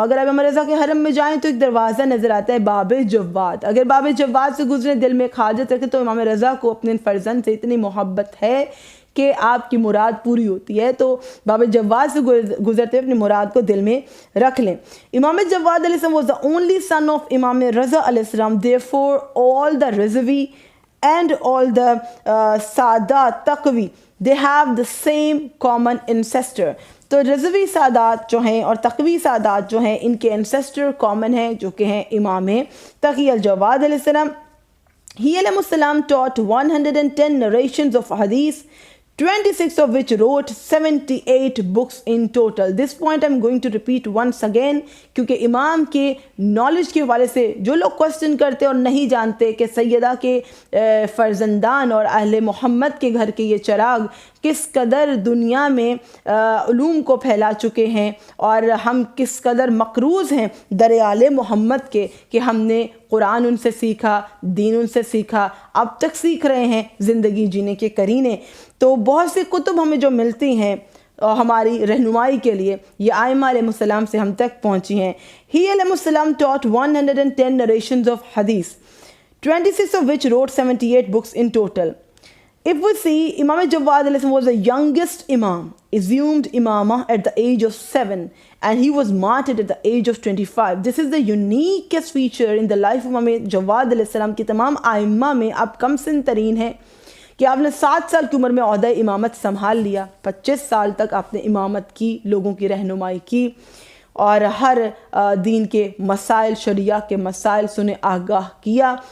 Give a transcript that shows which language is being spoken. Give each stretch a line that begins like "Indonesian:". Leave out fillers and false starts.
Urdu: اگر آپ امام رضا کے حرم میں جائیں تو ایک دروازہ نظر آتا ہے باب جواد. اگر باب جواد سے گزرے دل میں حاجت رکھے تو امام رضا کو اپنے فرزند سے اتنی محبت ہے کہ آپ کی مراد پوری ہوتی ہے, تو باب جواد سے گزرتے اپنی مراد کو دل میں رکھ لیں.
English: امام جواد علیہ السلام was the only son of امام رضا علیہ السلام. Therefore all the Rizvi and all the Sadat Taqvi, they have the same common ancestor.
Urdu: تو رضوی سادات جو ہیں اور تقوی سادات جو ہیں ان کے انسیسٹر کامن ہیں جو کہ ہیں امام تقی الجواد علیہ السلام.
English: He علیہ السلام taught 110 narrations of hadith, 26 of which wrote 78 books in total. This point I'm going to repeat once again
Urdu: کیونکہ امام کے نالج کے حوالے سے جو لوگ کوسچن کرتے اور نہیں جانتے کہ سیدہ کے فرزندان اور اہل محمد کے گھر کے یہ چراغ کس قدر دنیا میں علوم کو پھیلا چکے ہیں اور ہم کس قدر مقروض ہیں دریال محمد کے کہ ہم نے قرآن ان سے سیکھا, دین ان سے سیکھا, اب تک سیکھ رہے ہیں زندگی جینے کے قرینے. تو بہت سی کتب ہمیں جو ملتی ہیں ہماری رہنمائی کے لیے یہ آئمہ علیہ السلام سے ہم تک پہنچی ہیں.
English: He علیہ السلام taught 110 narrations of hadith, 26 of which wrote 78 books in total. If we see, Imam Jawad علیہ السلام was the youngest imam, assumed imamah at the age of 7 and he was martyred at the age of 25. This is the uniquest feature in the life of Imam Jawad
Urdu: علیہ السلام کی تمام آئمہ میں اب کم سن ترین ہے کہ آپ نے 7 سال کی عمر میں عہدہ امامت سنبھال لیا, 25 سال تک آپ نے امامت کی, لوگوں کی رہنمائی کی اور ہر دین کے مسائل, شریعہ کے مسائل سنے آگاہ کیا.